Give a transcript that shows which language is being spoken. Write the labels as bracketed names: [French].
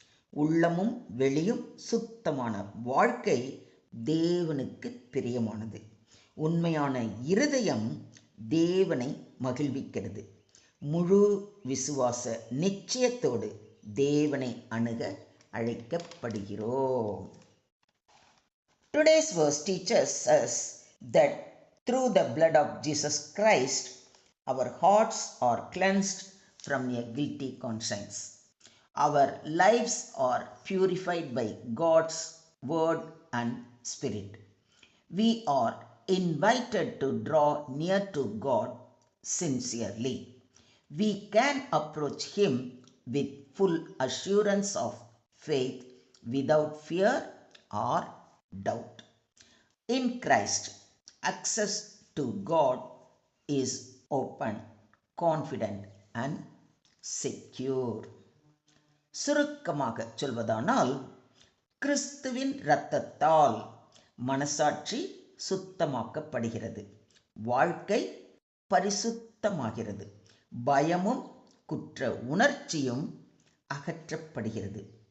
[Tamil] உள்ளமும் வெளியும் சுத்தமான வாழ்க்கை தேவனுக்கு பிரியமானது. உண்மையான இருதயம் தேவனை மகிழ்விக்கிறது. முழு விசுவாச நிச்சயத்தோடு தேவனை அணுக அழைக்கப்படுகிறோம். [English] Today's verse teaches us that through the blood of Jesus Christ, our hearts are cleansed from a guilty conscience. Our lives are purified by God's word and spirit. We are invited to draw near to God sincerely. We can approach Him with full assurance of faith without fear or doubt. In Christ, access to God is open, confident and secure. [Tamil] சுருக்கமாக சொல்வதானால், கிறிஸ்துவின் இரத்தத்தால் மனசாட்சி சுத்தமாக்கப்படுகிறது, வாழ்க்கை பரிசுத்தமாகிறது, பயமும் குற்ற உணர்ச்சியும் அகற்றப்படுகிறது.